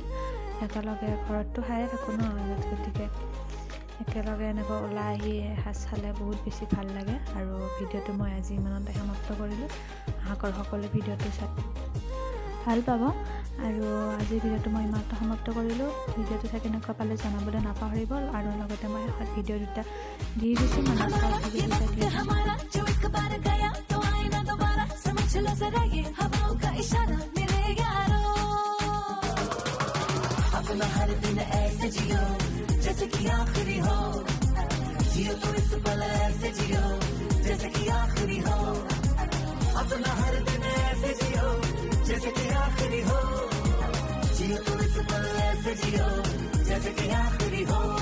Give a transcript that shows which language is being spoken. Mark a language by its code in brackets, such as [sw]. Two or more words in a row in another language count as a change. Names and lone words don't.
[as] একেলগে ঘৰততো খায়ে থাকোঁ ন, গতিকে একেলগে এনেকৈ ওলাই আহি এসাঁজ খালে বহুত বেছি ভাল লাগে। আৰু ভিডিঅ'টো মই আজি ইমানতে সমাপ্ত কৰিলোঁ। আশা কৰোঁ সকলোৱে ভিডিঅ'টো চাই ভাল পাব। আৰু আজিৰ ভিডিঅ'টো মই ইমানতে সমাপ্ত কৰিলোঁ। ভিডিঅ'টো চাই কেনেকুৱা পালে জনাবলৈ নাপাহৰিব। আৰু লগতে মই শেষত ভিডিঅ' দুটা দি দিছোঁ, [hi] हर दिन ऐसे जियो जैसे कि आखिरी हो, जियो तो इस पल ऐसे जियो जैसे कि आखिरी हो, अपना हर दिन ऐसे जियो जैसे कि आखिरी हो, जियो तो इस पल ऐसे जियो जैसे कि आखिरी हो।